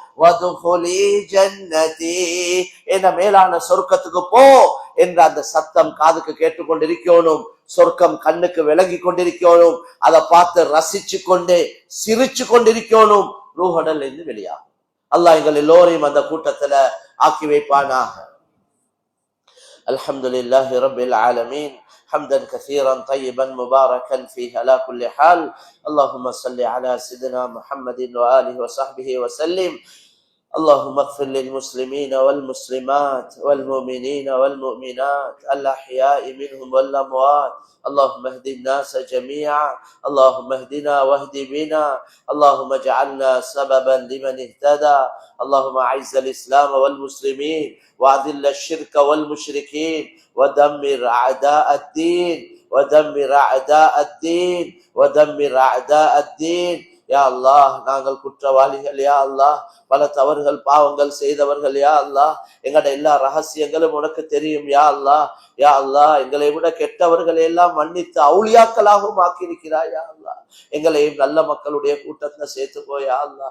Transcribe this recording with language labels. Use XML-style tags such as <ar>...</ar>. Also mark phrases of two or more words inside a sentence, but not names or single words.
<ta>என்ன மேலான சொர்க்கத்துக்கு போ என்ற அந்த சத்தம் காதுக்கு கேட்டுக்கொண்டிருக்கணும். சொர்க்கம் கண்ணுக்கு விளங்கி கொண்டிருக்கணும். அதை பார்த்து ரசிச்சு கொண்டு சிரிச்சு கொண்டிருக்கணும். ரூஹடல் இருந்து வெளியாகும். அல்லாஹ் எங்கள் எல்லோரையும் அந்த கூட்டத்துல ஆக்கி வைப்பானாக.</ta> <ar>الحمد لله رب العالمين. حمدا كثيرا طيبا مباركا فيه على كل حال. اللهم صل على سيدنا محمد وآله وصحبه وسلم. اللهم اغفر للمسلمين والمسلمات والمؤمنين والمؤمنات الأحياء منهم والأموات. اللهم اهد الناس جميعا. اللهم اهدنا واهد بنا. اللهم اجعلنا سببا لمن اهتدى. اللهم اعز الإسلام والمسلمين وأذل الشرك والمشركين ودمر أعداء الدين ودمر أعداء الدين ودمر أعداء الدين.</ar> <ta>யா அல்லாஹ், நாங்கள் குற்றவாளிகள் யா அல்லாஹ், பல தவறுகள் பாவங்கள் செய்தவர்கள் யா அல்லாஹ். எங்கட எல்லா ரகசியங்களும் உனக்கு தெரியும் யா அல்லாஹ். யா அல்லாஹ், எங்களை விட கெட்டவர்களை எல்லாம் மன்னித்து அவுளியாக்களாகவும் ஆக்கியிருக்கிறாய் யா அல்லாஹ். எங்களையும் நல்ல மக்களுடைய கூட்டத்துல சேர்த்துக்கோ யா அல்லாஹ்.</ta>